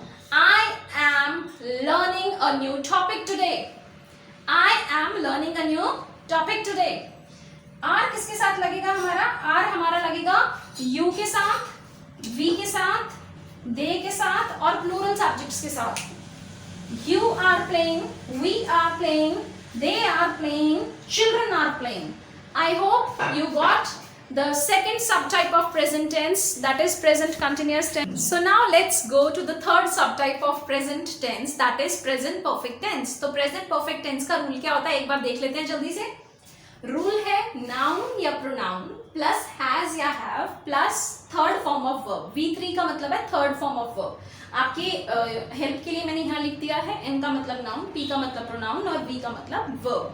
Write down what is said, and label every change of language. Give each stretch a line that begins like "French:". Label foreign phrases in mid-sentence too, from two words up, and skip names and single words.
English: I am learning a new topic today, I am learning a new topic today.
Hindi: आर किसके साथ लगेगा हमारा, आर हमारा लगेगा यू के साथ, वी के साथ, दे के साथ और
English: plural subjects
Hindi: के साथ।
English: You are playing, we are playing, they are playing, children are playing. I hope you got the second subtype of present tense, that is present continuous tense. So now let's go to the third subtype of present tense, that is present perfect tense.
Hindi: तो
English: present perfect tense
Hindi: का रूल क्या होता है एक बार देख लेते हैं जल्दी से। रूल है नाउन या
English: pronoun plus has
Hindi: या
English: have plus third form of verb.
Hindi: V3 का मतलब है
English: third form of verb.
Hindi: आपके हेल्प के लिए मैंने यहाँ लिख दिया है, N का मतलब नाउन, P का मतलब प्रोनाउन और V का मतलब वर्ब।